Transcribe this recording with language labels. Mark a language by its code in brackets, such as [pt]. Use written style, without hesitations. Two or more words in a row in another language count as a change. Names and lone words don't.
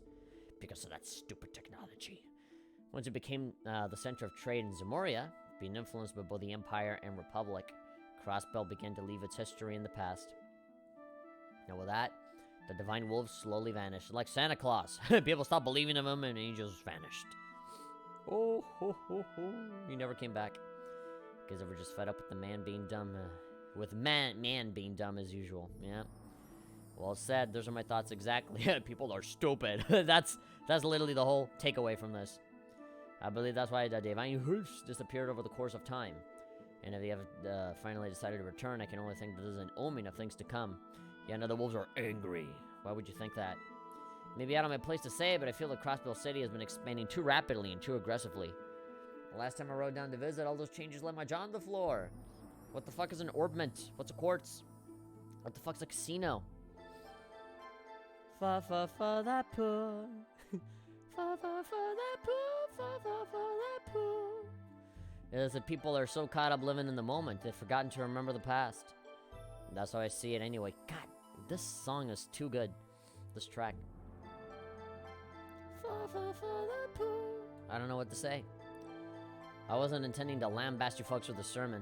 [en] Because of that stupid technology. Once it became the center of trade in Zamoria, being influenced by both the Empire and Republic, Crossbell began to leave its history in the past. Now with that, the Divine Wolves slowly vanished, like Santa Claus. People stopped believing in him, and he just vanished. Oh, ho, ho, ho. He never came back. Because they were just fed up with the man being dumb. With man being dumb as usual. Yeah. Well said. Those are my thoughts exactly. People are stupid. That's literally the whole takeaway from this. I believe that's why the Divine Wolves disappeared over the course of time. And if they have finally decided to return, I can only think that this is an omen of things to come. Yeah, no, the wolves are angry. Why would you think that? Maybe out of my place to say, but I feel that Crossbell City has been expanding too rapidly and too aggressively. The last time I rode down to visit, all those changes left my jaw on the floor. What the fuck is an orbment? What's a quartz? What the fuck's a casino? Fa fa fa that poo. Fa fa fa that poo. Fa fa fa that poo. is that people are so caught up living in the moment, they've forgotten to remember the past. That's how I see it anyway. God, this song is too good. This track. I don't know what to say. I wasn't intending to lambast you folks with a sermon.